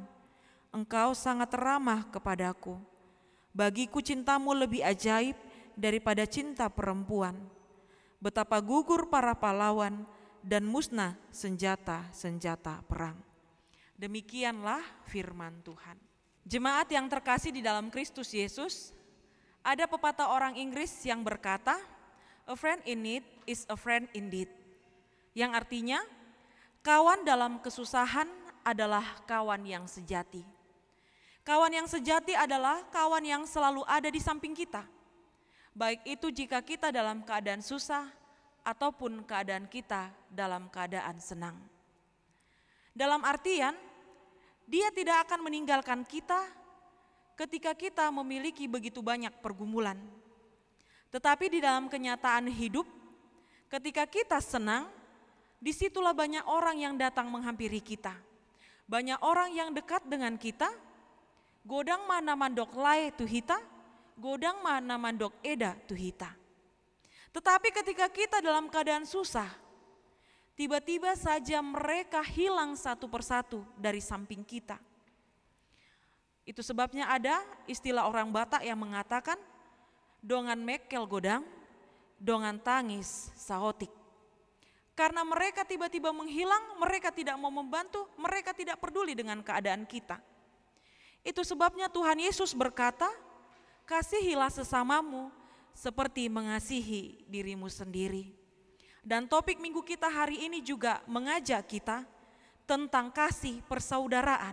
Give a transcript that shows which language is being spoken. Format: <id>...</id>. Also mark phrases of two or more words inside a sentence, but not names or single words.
<id>Engkau sangat ramah kepadaku. Bagiku cintamu lebih ajaib daripada cinta perempuan. Betapa gugur para pahlawan dan musnah senjata-senjata perang. Demikianlah firman Tuhan. Jemaat yang terkasih di dalam Kristus Yesus, ada pepatah orang Inggris yang berkata,</id> <en>"A friend in need is a friend indeed."</en> <id>Yang artinya, kawan dalam kesusahan adalah kawan yang sejati. Kawan yang sejati adalah kawan yang selalu ada di samping kita. Baik itu jika kita dalam keadaan susah ataupun keadaan kita dalam keadaan senang. Dalam artian, dia tidak akan meninggalkan kita ketika kita memiliki begitu banyak pergumulan. Tetapi di dalam kenyataan hidup, ketika kita senang, disitulah banyak orang yang datang menghampiri kita. Banyak orang yang dekat dengan kita.</id> <bbc>Godang mana mandok lae tu hita, godang mana mandok eda tu hita.</bbc> <id>Tetapi ketika kita dalam keadaan susah, tiba-tiba saja mereka hilang satu persatu dari samping kita. Itu sebabnya ada istilah orang Batak yang mengatakan,</id> <bbc>dongan mekel godang, dongan tangis sahotik.</bbc> <id>Karena mereka tiba-tiba menghilang, mereka tidak mau membantu, mereka tidak peduli dengan keadaan kita. Itu sebabnya Tuhan Yesus berkata, kasihilah sesamamu seperti mengasihi dirimu sendiri. Dan topik minggu kita hari ini juga mengajak kita tentang kasih persaudaraan.</id>